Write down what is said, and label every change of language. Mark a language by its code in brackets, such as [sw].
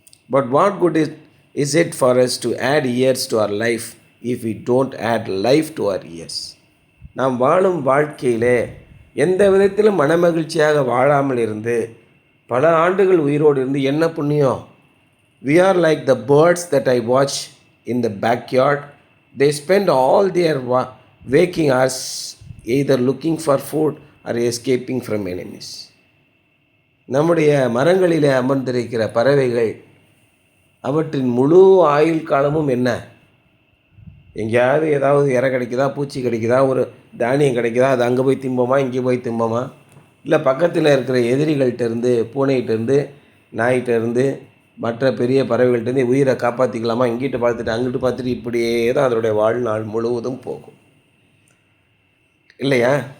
[en] But what good is it for us to add years to our life if we don't add life to our years? [ta] நாம் வாழும் வாழ்க்கையிலே எந்த விதத்திலும் மனமகிழ்ச்சியாக வாழாமல் இருந்து பல ஆண்டுகள் உயிரோடு இருந்து என்ன புண்ணியம்? [en] We are like the birds that I watch in the backyard. They spend all their waking hours either looking for food or escaping from enemies. [ta] நம்முடைய மரங்களிலே அமர்ந்திருக்கிற பறவைகள் அவற்றின் முழு ஆயுள் காலமும் என்ன? எங்கேயாவது ஏதாவது இரை கிடைக்குதா, பூச்சி கிடைக்குதா, ஒரு தானியம் கிடைக்குதா, அது அங்கே போய் திம்போமா, இங்கே போய் திம்போமா, இல்லை பக்கத்தில் இருக்கிற எதிரிகள்கிட்டருந்து, பூனைகிட்டேருந்து, நாய்கிட்டேருந்து, மற்ற பெரிய பறவைகள்கிட்டருந்து உயிரை காப்பாற்றிக்கலாமா, இங்கிட்டு பார்த்துட்டு அங்கிட்டு பார்த்துட்டு இப்படியே தான் அதனுடைய வாழ்நாள் முழுவதும் போகும் இல்லையா?